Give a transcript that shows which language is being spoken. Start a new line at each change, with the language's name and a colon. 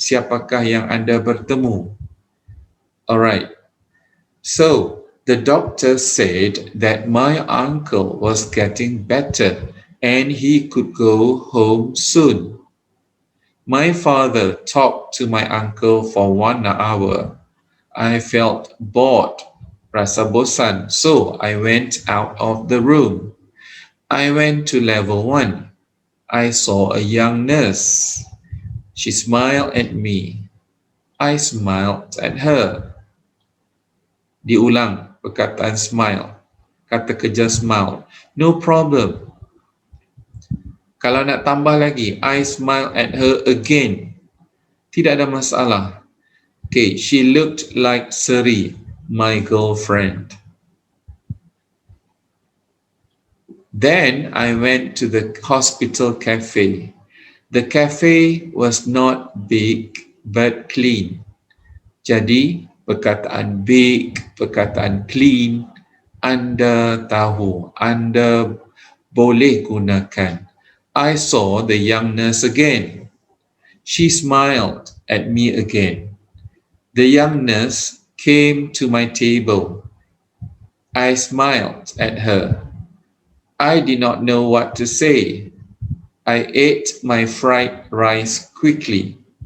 Malay: Siapakah yang anda bertemu?
English: Alright. So, the doctor said that my uncle was getting better and he could go home soon. My father talked to my uncle for 1 hour. I felt bored,
Malay: rasa bosan,
English: so I went out of the room. I went to level 1. I saw a young nurse. She smiled at me. I smiled at her.
Malay: Diulang perkataan
English: smile.
Malay: Kata kerja smile.
English: No problem.
Malay: Kalau nak tambah lagi,
English: I smiled at her again.
Malay: Tidak ada masalah.
English: Okay, she looked like Seri, my girlfriend. Then I went to the hospital cafe. The cafe was not big but clean.
Malay: Jadi, perkataan big, perkataan clean, anda tahu, anda boleh gunakan.
English: I saw the young nurse again. She smiled at me again. The young nurse came to my table. I smiled at her. I did not know what to say. I ate my fried rice quickly.